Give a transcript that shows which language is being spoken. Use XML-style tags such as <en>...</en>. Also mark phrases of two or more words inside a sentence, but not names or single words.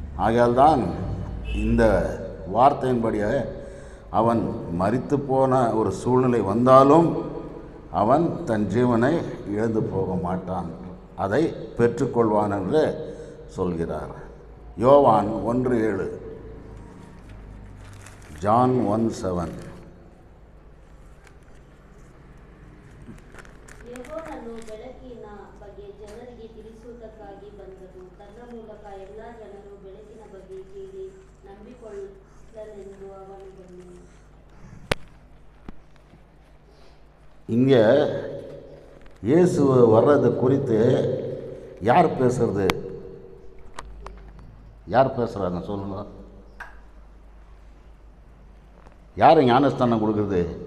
<ta>ஆகையால் தான் இந்த வார்த்தையின்படியே அவன் மரித்து போன ஒரு சூழ்நிலை வந்தாலும் அவன் தன் ஜீவனை இழந்து போக மாட்டான், அதை பெற்றுக்கொள்வான் என்று சொல்கிறார். யோவான் 1:7, ஜான் 1:7.</ta> <kn>ಯೆಹೋವನು ಬೆಳಕಿನ ಬಗ್ಗೆ ಜನರಿಗೆ ತಿಳಿಸುವುದಕ್ಕಾಗಿ ಬಂದನು. ತನ್ನ ಮೂಲಕ ಎಲ್ಲ ಜನರು ಬೆಳಕಿನ ಬಗ್ಗೆ ಕೇಳಿ ನಂಬಿಕೊಳ್ಳಲೆಂದು ಅವನು ಬಂದನು.</kn> <ta>இங்கே இயேசு வர்றது குறித்து யார் பேசுறது? யார் பேசுகிறாங்க சொல்லுங்க? யார் ஞானஸ்தானம் கொடுக்குறது?</ta>